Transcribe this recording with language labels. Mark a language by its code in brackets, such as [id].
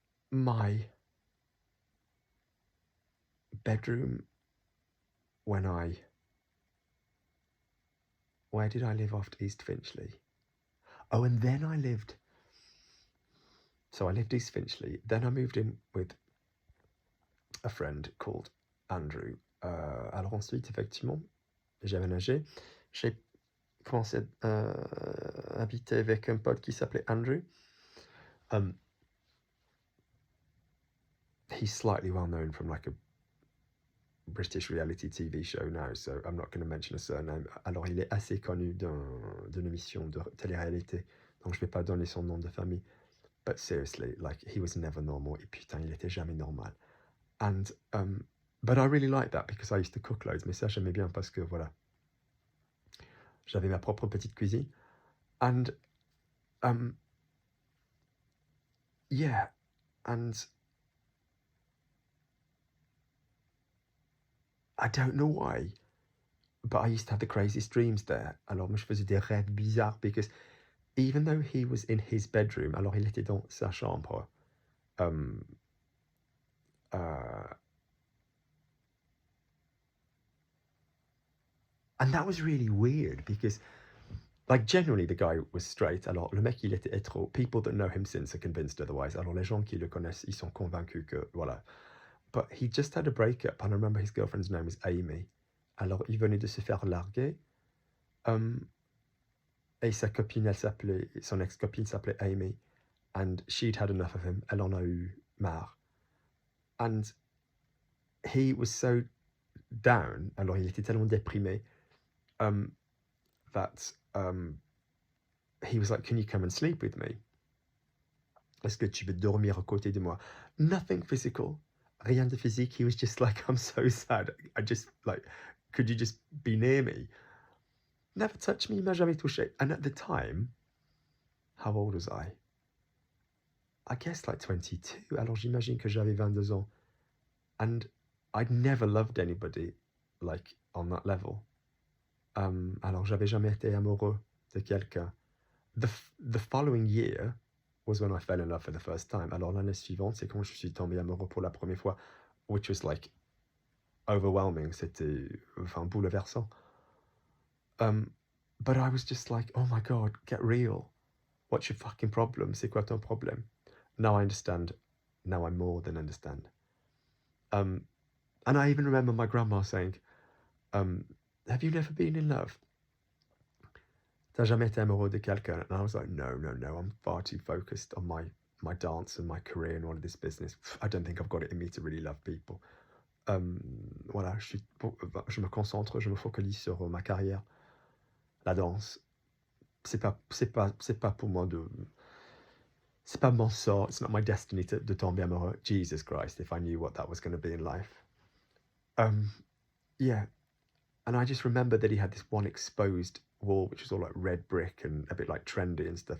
[en] My bedroom where did I live after East Finchley? Oh, and then I lived East Finchley, then I moved in with a friend called Andrew. [fr] Alors ensuite, effectivement, j'ai aménagé. J'ai commencé à habiter avec un pote qui s'appelait Andrew. [en] He's slightly well known from like a British reality TV show now, so I'm not going to mention a surname. [fr] Alors, il est assez connu d'une émission de télé-réalité, donc je vais pas donner son nom de famille. [en] But seriously, like, he was never normal. [fr] Et putain, il était jamais normal. [en] And, but I really liked that because I used to cook loads. [fr] Mais ça, j'aimais bien parce que, voilà, j'avais ma propre petite cuisine. [en] And, yeah, and I don't know why, but I used to have the craziest dreams there. [fr] Alors, moi, je faisais des rêves bizarres [en] because even though he was in his bedroom, [fr] alors il était dans sa chambre, [en] and that was really weird because, like, generally the guy was straight. [fr] Alors, le mec, il était hétéro. [en] People that know him since are convinced otherwise. [fr] Alors, les gens qui le connaissent, ils sont convaincus que, voilà. [en] But he just had a breakup, and I remember his girlfriend's name was Amy. [fr] Alors, il venait de se faire larguer. Et sa copine, son ex-copine s'appelait Amy. [en] And she'd had enough of him. [fr] Elle en a eu marre. [en] And he was so down, [fr] alors il était tellement déprimé, [en] that he was like, can you come and sleep with me? [fr] Est-ce que tu veux dormir à côté de moi? [en] Nothing physical, [fr] rien de physique. [en] He was just like, I'm so sad. I just, like, could you just be near me? Never touched me, [fr] il m'a jamais touché. [en] And at the time, how old was I? I guess like 22. [fr] Alors j'imagine que j'avais 22 ans. [en] And I'd never loved anybody like on that level. [fr] Alors j'avais jamais été amoureux de quelqu'un. [en] The following year was when I fell in love for the first time. [fr] Alors l'année suivante, c'est quand je suis tombé amoureux pour la première fois, [en] which was like overwhelming. [fr] C'était, enfin, bouleversant. [en] But I was just like, oh my God, get real. What's your fucking problem? [fr] C'est quoi ton problème? [en] Now I understand. Now I more than understand. And I even remember my grandma saying, have you never been in love? [fr] T'as jamais été amoureux de quelqu'un? [en] And I was like, no, I'm far too focused on my dance and my career and all of this business. I don't think I've got it in me to really love people. [fr] Voilà, je me concentre, je me focalise sur ma carrière, la danse. C'est pas pour moi c'est pas mon sort, [en] it's not my destiny [fr] de tomber amoureux. [en] Jesus Christ, if I knew what that was going to be in life. Yeah. And I just remember that he had this one exposed wall, which was all like red brick and a bit like trendy and stuff.